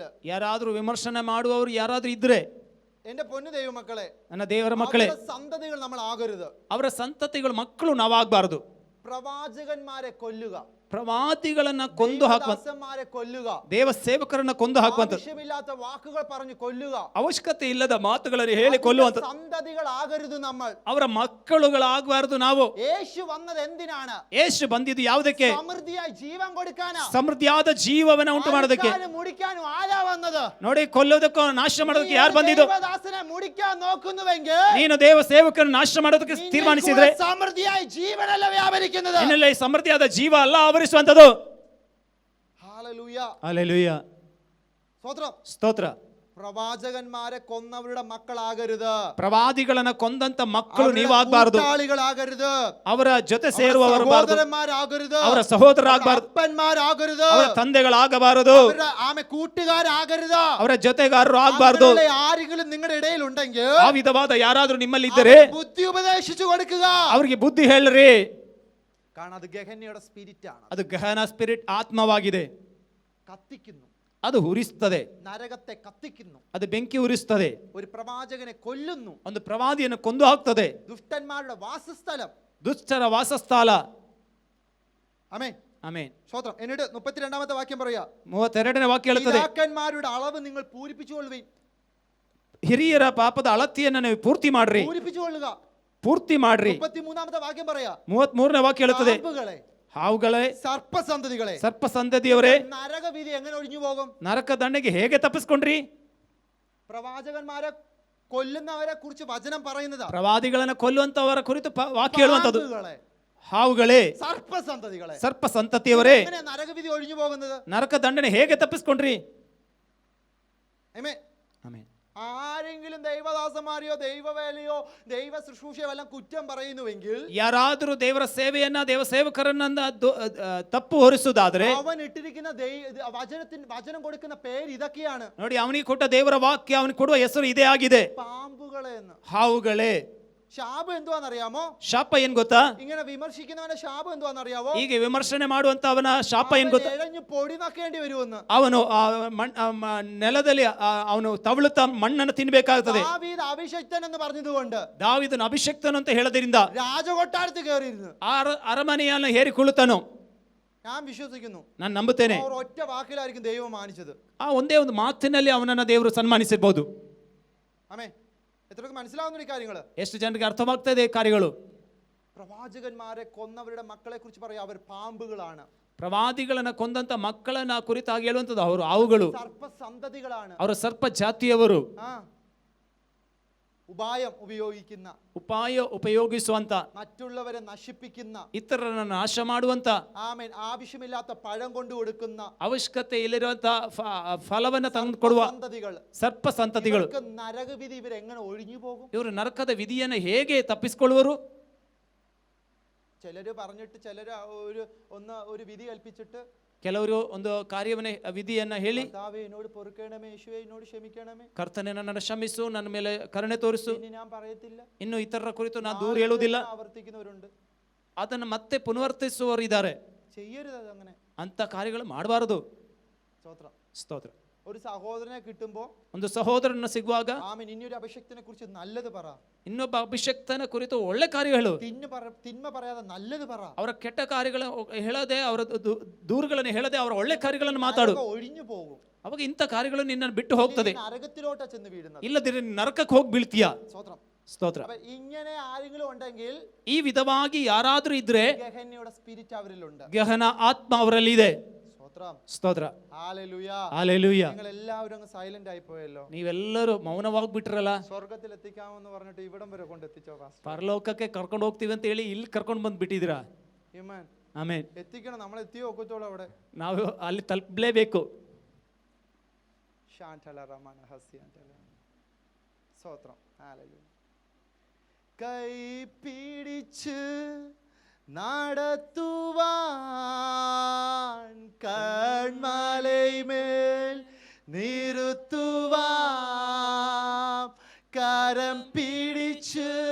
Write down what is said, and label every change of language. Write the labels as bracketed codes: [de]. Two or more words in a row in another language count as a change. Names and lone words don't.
[kn] ಯಾರಾದ್ರೂ ವಿಮರ್ಶನೆ ಮಾಡುವವರು ಯಾರಾದ್ರೂ ಇದ್ರೆ, [ml] എന്റെ പൊന്നു ദൈവമക്കളെ, [kn] ನನ್ನ ದೇವರ ಮಕ್ಕಳೇ, [ml] സന്തതികൾ നമ്മൾ ആകരുത്. [kn] ಅವರ ಸಂತತಿಗಳು ಮಕ್ಕಳು ನಾವಾಗಬಾರದು. [ml] പ്രവാചകന്മാരെ കൊല്ലുക, [kn] ಪ್ರವಾದಿಗಳನ್ನ ಕೊಂದು ಹಾಕುವ, [ml] ദാസന്മാരെ കൊല്ലുക, [kn] ದೇವ ಸೇವಕರನ್ನ ಕೊಂದು ಹಾಕುವಂಥದ್ದು, [ml] ആവശ്യമില്ലാത്ത വാക്കുകൾ പറഞ്ഞു കൊല്ലുക, [kn] ಅವಶ್ಯಕತೆ ಇಲ್ಲದ ಮಾತುಗಳನ್ನು ಹೇಳಿ ಕೊಲ್ಲುವಂಥದ್ದು, [ml] സന്തതികളാകരുത് നമ്മൾ. [kn] ಅವರ ಮಕ್ಕಳುಗಳಾಗಬಾರದು ನಾವು. [ml] യേശു വന്നത് എന്തിനാണ്? [kn] ಯೇಸು ಬಂದಿದ್ದು ಯಾವುದಕ್ಕೆ? [ml] സമൃദ്ധിയായി ജീവൻ കൊടുക്കാനാ. [kn] ಸಮೃದ್ಧಿಯಾದ ಜೀವವನ್ನ ಉಂಟು ಮಾಡೋದಕ್ಕೆ. [ml] മുടിക്കാനും ആരാ വന്നത്? [kn] ನೋಡಿ, ಕೊಲ್ಲೋದಕ್ಕೂ ನಾಶ ಮಾಡೋದಕ್ಕೆ ಯಾರು ಬಂದಿದ್ದು? [ml] ദൈവദാസനെ മുടിക്കാൻ നോക്കുന്നുവെങ്കിൽ [kn] ನೀನು ದೇವ ಸೇವಕರನ್ನು ನಾಶ ಮಾಡೋದಕ್ಕೆ ತೀರ್ಮಾನಿಸಿದ್ರೆ [ml] സമൃദ്ധിയായി ജീവനല്ല വ്യാപരിക്കുന്നത്. [kn] ನಿನ್ನಲ್ಲಿ ಸಮೃದ್ಧಿಯಾದ ಜೀವ ಅಲ್ಲ ಆವರಿಸುವಂತದ್ದು. [ml] ഹല്ലേലൂയ, [kn] ಹಲ್ಲೆಲೂಯಾ, [ml] സ്തോത്രം, [kn] ಸ್ತೋತ್ರ. [ml] പ്രവാചകന്മാരെ കൊന്നവരുടെ മക്കളാകരുത്. [kn] ಪ್ರವಾದಿಗಳನ್ನ ಕೊಂದಂತ ಮಕ್ಕಳು ನೀವಾಗಬಾರದು. [ml] കൂട്ടാളികളാകരുത്. [kn] ಅವರ ಜೊತೆ ಸೇರುವವರು [ml] സഹോദരന്മാരാകരുത്. [kn] ಅವರ ಸಹೋದರರಾಗಬಾರದು. [ml] അപ്പന്മാരാകരുത്. [kn] ಅವರ ತಂದೆಗಳಾಗಬಾರದು. [ml] ആമെ കൂട്ടുകാരാകരുത്. [kn] ಅವರ ಜೊತೆಗಾರರು ಆಗಬಾರದು. [ml] ആരെങ്കിലും നിങ്ങളുടെ ഇടയിൽ ഉണ്ടെങ്കിൽ [kn] ಆ ವಿಧವಾದ ಯಾರಾದ್ರೂ ನಿಮ್ಮಲ್ಲಿ ಇದ್ದರೆ [ml] ബുദ്ധി ഉപദേശിച്ചു കൊടുക്കുക. [kn] ಅವರಿಗೆ ಬುದ್ಧಿ ಹೇಳ್ರಿ. [ml] കാരണം അത് ഗഹന്യയുടെ സ്പിരിറ്റ് ആണ്. [kn] ಅದು ಗಹನ ಸ್ಪಿರಿಟ್, ಆತ್ಮವಾಗಿದೆ. [ml] കത്തിക്കുന്നു, [kn] ಅದು ಉರಿಸ್ತದೆ, [ml] നരകത്തെ കത്തിക്കുന്നു. [kn] ಅದು ಬೆಂಕಿ ಉರಿಸ್ತದೆ. [ml] ഒരു പ്രവാചകനെ കൊല്ലുന്നു. [kn] ಒಂದು ಪ್ರವಾದಿಯನ್ನು ಕೊಂದು ಹಾಕ್ತದೆ. [ml] ദുഷ്ടന്മാരുടെ വാസസ്ഥലം. [kn] ದುಷ್ಟರ ವಾಸಸ್ಥಳ. [ml] ആമേൻ, [kn] ಆಮೆನ್. [ml] സ്തോത്രം. എന്നിട്ട് 32ാമത്തെ വാക്യം പറയാ, [kn] 32ನೇ ವಾಕ್ಯ ಹೇಳುತ್ತದೆ, [ml] പിതാക്കന്മാരുടെ അളവ് നിങ്ങൾ പൂരിപ്പിച്ചുകൊള്ളുവിൻ. [kn] ಹಿರಿಯರ ಪಾಪದ ಅಳತೆಯನ್ನು ನೀವು ಪೂರ್ತಿ ಮಾಡ್ರಿ, [ml] പൂരിപ്പിച്ചുകൊള്ളുക. [kn] ಪೂರ್ತಿ ಮಾಡ್ರಿ. [ml] 33ാമത്തെ വാക്യം പറയാ, [kn] 33ನೇ ವಾಕ್ಯ ಹೇಳುತ್ತದೆ, [ml] പാമ്പുകളെ, [kn] ಹಾವುಗಳೇ, [ml] സർപ്പസന്തതികളെ, [kn] ಸರ್ಪ ಸಂತತಿಯವರೇ, [ml] നരകവിധി എങ്ങനെ ഒഴിഞ്ഞു പോകും? [kn] ನರಕ ದಂಡೆಗೆ ಹೇಗೆ ತಪ್ಪಿಸ್ಕೊಂಡ್ರಿ? [ml] പ്രവാചകന്മാരെ കൊല്ലുന്നവരെ കുറിച്ച് വചനം പറയുന്നതാ. [kn] ಪ್ರವಾದಿಗಳನ್ನ ಕೊಲ್ಲುವಂತವರ ಕುರಿತು ವಾಕ್ಯ ಹೇಳುವಂತದ್ದು. [ml] പാമ്പുകളെ, [kn] ಹಾವುಗಳೇ, [ml] സർപ്പസന്തതികളെ, [kn] ಸರ್ಪ ಸಂತತಿಯವರೇ, [ml] എങ്ങനെ നരകവിധി ഒഴിഞ്ഞു പോകുന്നത്? [kn] ನರಕ ದಂಡನೆ ಹೇಗೆ ತಪ್ಪಿಸ್ಕೊಂಡ್ರಿ? [ml] ആമേൻ. [kn] ಆಮೆನ್. [ml] ആരെങ്കിലും ദൈവദാസന്മാരെയോ ദൈവവേലയോ ദൈവ ശുശ്രൂഷയോ എല്ലാം കുറ്റം പറയുന്നുവെങ്കിൽ, [kn] ಯಾರಾದರೂ ದೇವರ ಸೇವೆಯನ್ನ, ದೇವ ಸೇವಕರನ್ನ ತಪ್ಪು ಹೊರಿಸುವುದಾದ್ರೆ, [ml] അവൻ ഇട്ടിരിക്കുന്ന വചനം കൊടുക്കുന്ന പേര് ഇതൊക്കെയാണ്. [kn] ನೋಡಿ, ಅವನಿಗೆ ಕೊಟ್ಟ ದೇವರ ವಾಕ್ಯ, ಅವನಿಗೆ ಕೊಡುವ ಹೆಸರು ಇದೇ ಆಗಿದೆ, [ml] പാമ്പുകളെ എന്ന്. [kn] ಹಾವುಗಳೇ. [ml] ശാപം എന്തുവാന്നറിയാമോ? [kn] ಶಾಪ ಏನ್ ಗೊತ್ತಾ? [ml] ഇങ്ങനെ വിമർശിക്കുന്നവന്റെ ശാപം എന്തുവാന്നറിയാവോ? [kn] ಹೀಗೆ ವಿಮರ್ಶನೆ ಮಾಡುವಂತ ಅವನ ಶಾಪ ಏನ್ ಗೊತ್ತಾ? [ml] ഇഴഞ്ഞു പൊടി നക്കേണ്ടി വരുമെന്ന്. [kn] ಅವನು ನೆಲದಲ್ಲಿ ಅವನು ತವಳುತ್ತಾ ಮಣ್ಣನ್ನು ತಿನ್ಬೇಕಾಗುತ್ತದೆ. [ml] ദാവീദ് അഭിഷക്തൻ എന്ന് പറഞ്ഞതുകൊണ്ട് [kn] ದಾವೀದನು ಅಭಿಷಕ್ತನು ಅಂತ ಹೇಳದ್ರಿಂದ [ml] രാജകൊട്ടാരത്തിൽ കയറിയിരുന്നു. [kn] ಅರಮನೆಯನ್ನು ಹೇರಿಕೊಳ್ಳುತ್ತಾನೋ. [ml] ഞാൻ വിശ്വസിക്കുന്നു, [kn] ನಾನು ನಂಬುತ್ತೇನೆ, [ml] അവർ ഒറ്റ വാക്കിലായിരിക്കും ദൈവം മാനിച്ചത്. [kn] ಆ ಒಂದೇ ಒಂದು ಮಾತಿನಲ್ಲಿ ಅವನನ್ನ ದೇವರು ಸನ್ಮಾನಿಸಿರ್ಬೋದು. [ml] ആമേൻ. എത്രയൊക്കെ മനസ്സിലാവുന്ന ഈ കാര്യങ്ങള്? [kn] ಎಷ್ಟು ಜನರಿಗೆ ಅರ್ಥವಾಗ್ತದೆ ಈ ಕಾರ್ಯಗಳು? [ml] പ്രവാചകന്മാരെ കൊന്നവരുടെ മക്കളെ കുറിച്ച് പറയാം, അവർ പാമ്പുകളാണ്. [kn] ಪ್ರವಾದಿಗಳನ್ನ ಕೊಂದಂತ ಮಕ್ಕಳನ್ನ ಕುರಿತಾಗಿ ಹೇಳುವಂತದ್ದು ಅವರು ಹಾವುಗಳು, [ml] സർപ്പസന്തതികളാണ്. [kn] ಅವರು ಸರ್ಪ ಜಾತಿಯವರು. [ml] ഉപായം ഉപയോഗിക്കുന്ന, [kn] ಉಪಾಯ ಉಪಯೋಗಿಸುವಂತ, [ml] മറ്റുള്ളവരെ നശിപ്പിക്കുന്ന, [kn] ಇತರರನ್ನ ನಾಶ ಮಾಡುವಂತ, [ml] ആമേൻ, ആവശ്യമില്ലാത്ത പഴം കൊണ്ടു കൊടുക്കുന്ന, [kn] ಅವಶ್ಯಕತೆ ಇಲ್ಲಿರುವಂತ ಫಲವನ್ನ ತಂದು ಕೊಡುವ [ml] സന്തതികൾ, [kn] ಸರ್ಪ ಸಂತತಿಗಳು. [ml] നരകവിധി ഇവരെങ്ങനെ ഒഴിഞ്ഞു പോകും? [kn] ಇವರು ನರಕದ ವಿಧಿಯನ್ನು ಹೇಗೆ ತಪ್ಪಿಸಿಕೊಳ್ಳುವರು? [ml] ചിലര് പറഞ്ഞിട്ട്, ചിലര് ഒരു വിധി കൽപ്പിച്ചിട്ട്, [kn] ಕೆಲವರು ಒಂದು ಕಾರ್ಯವನ್ನೇ ವಿಧಿಯನ್ನ ಹೇಳಿ, [ml] കർത്താവേ എന്നോട് പൊറുക്കണമേ, യേശുവേ എന്നോട് ക്ഷമിക്കണമേ, [kn] ಕರ್ತನೇ ನನ್ನನ್ನು ಕ್ಷಮಿಸು, ನನ್ನ ಮೇಲೆ ಕರುಣೆ ತೋರಿಸು, [ml] ഇനി ഞാൻ പറയത്തില്ല, [kn] ಇನ್ನು ಇತರರ ಕುರಿತು ನಾನು ದೂರ ಹೇಳುವುದಿಲ್ಲ, [ml] ആവർത്തിക്കുന്നവരുണ്ട്. [kn] ಅದನ್ನು ಮತ್ತೆ ಪುನರಾವರ್ತಿಸುವವರು ಇದ್ದಾರೆ. [ml] ചെയ്യരുത് അങ്ങനെ. [kn] ಅಂತ ಕಾರ್ಯಗಳು ಮಾಡಬಾರದು. [ml] സ്തോത്രം. [kn] ಸ್ತೋತ್ರ. [ml] ഒരു സഹോദരനെ കിട്ടുമ്പോ, [kn] ಒಂದು ಸಹೋದರನ ಸಿಗುವಾಗ, [ml] ആമേൻ, ഇനിയൊരു അഭിഷക്തനെ കുറിച്ച് നല്ലത് പറ. [kn] ಇನ್ನೊಬ್ಬ ಅಭಿಷಕ್ತನ ಕುರಿತು ಒಳ್ಳೆ ಕಾರ್ಯಗಳು, [ml] തിന്മ പറയാതെ നല്ലത് പറ. [kn] ಅವರ ಕೆಟ್ಟ ಕಾರ್ಯಗಳ ಹೇಳದೆ, ಅವರ ದೂರುಗಳನ್ನು ಹೇಳದೆ, ಅವರ ಒಳ್ಳೆ ಕಾರ್ಯಗಳನ್ನು ಮಾತಾಡು. [ml] ഒഴിഞ്ഞു പോകും. [kn] ಅವಾಗ ಇಂಥ ಕಾರ್ಯಗಳು ನಿನ್ನನ್ನು ಬಿಟ್ಟು ಹೋಗ್ತದೆ. [ml] നരകത്തിലോട്ടാ ചെന്ന് വീഴുന്നത്. [kn] ಇಲ್ಲದಿದ್ರೆ ನರಕಕ್ಕೆ ಹೋಗಿ ಬೀಳ್ತೀಯ. [ml] സ്തോത്രം. [kn] ಸ್ತೋತ್ರ. [ml] ഇങ്ങനെ ആരെങ്കിലും ഉണ്ടെങ്കിൽ, [kn] ಈ ವಿಧವಾಗಿ ಯಾರಾದ್ರೂ ಇದ್ರೆ, [ml] ഗഹന്യയുടെ സ്പിരിറ്റ് അവരിലുണ്ട്. [kn] ಗಹನ ಆತ್ಮ ಅವರಲ್ಲಿ ಇದೆ. ಸ್ತೋತ್ರ. [ml] ഹല്ലേലൂയ. ഹല്ലേലൂയ. നിങ്ങൾ എല്ലാവരും അങ്ങ് സൈലന്റ് ആയി പോയല്ലോ. [kn] ನೀವೆಲ್ಲರೂ ಮೌನವಾಗ್ಬಿಟ್ರಲ್ಲ. [ml] സ്വർഗ്ഗത്തിൽ എത്തിക്കാമെന്ന് പറഞ്ഞിട്ട് ഇവിടം വരെ കൊണ്ടെത്തിച്ചോ പാസ്റ്റർ. [kn] ಪರಲೋಕಕ್ಕೆ ಕರ್ಕೊಂಡು ಹೋಗ್ತೀವಿ ಅಂತ ಹೇಳಿ ಇಲ್ಲಿ ಕರ್ಕೊಂಡು ಬಂದು ಬಿಟ್ಟಿದ್ದೀರಾ. [ml] ആമേൻ. [kn] ಆಮೇನ್. [ml] എത്തിക്കണം, നമ്മൾ എത്തിയോ ഒക്കത്തോളൂ അവിടെ. [kn] ನಾವು ಅಲ್ಲಿ ತಲುಪಲೇಬೇಕು. ശാന്തല റമന ഹസ്യന്തല. [ml] സ്തോത്രം. ഹല്ലേലൂയ. [ta] கை பிடித்து நடத்துவான் கன்மலைமேல் நிறுத்துவான் கரம் பிடித்து